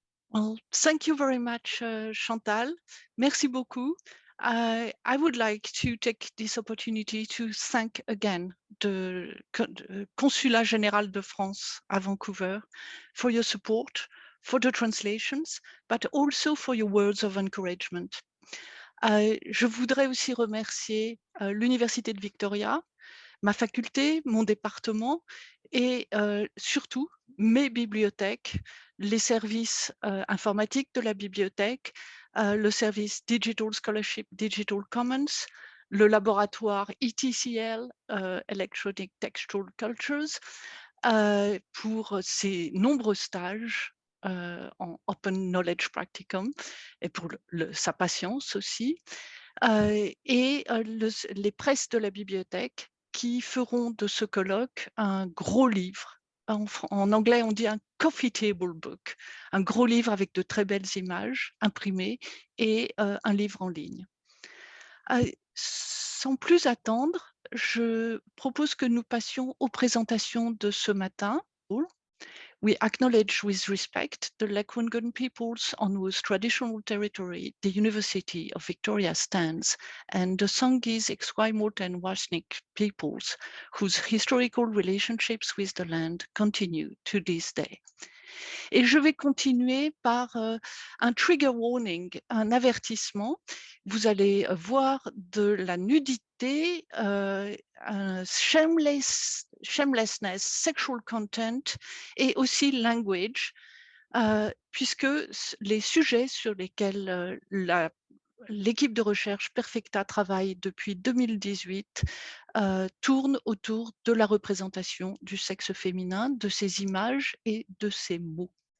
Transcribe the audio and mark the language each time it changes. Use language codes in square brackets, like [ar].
[en] Well, thank you very much, Chantal. [fr] Merci beaucoup. [en] I would like to take this opportunity to thank again the Consulat Général de France à Vancouver for your support, for the translations, but also for your words of encouragement. [fr] Je voudrais aussi remercier l'Université de Victoria, ma faculté, mon département et surtout mes bibliothèques, les services informatiques de la bibliothèque, le service Digital Scholarship, Digital Commons, le laboratoire ETCL, Electronic Textual Cultures, pour ces nombreux stages en Open Knowledge Practicum et pour sa patience aussi, et les presses de la bibliothèque qui feront de ce colloque un gros livre. En anglais, on dit un [en] coffee table book, [fr] un gros livre avec de très belles images imprimées et un livre en ligne. Sans plus attendre, je propose que nous passions aux présentations de ce matin. [en] We acknowledge with respect the Lekwungen peoples on whose traditional territory the University of Victoria stands, and the Sanghees, Esquimalt and Wasnik peoples whose historical relationships with the land continue to this day. [fr] Et je vais continuer par un [en] trigger warning, [fr] un avertissement. Vous allez voir de la nudité, un [en] shamelessness, sexual content [fr] et aussi language, puisque les sujets sur lesquels l'équipe de recherche Perfecta travaille depuis 2018 tournent autour de la représentation du sexe féminin, de ses images et de ses mots.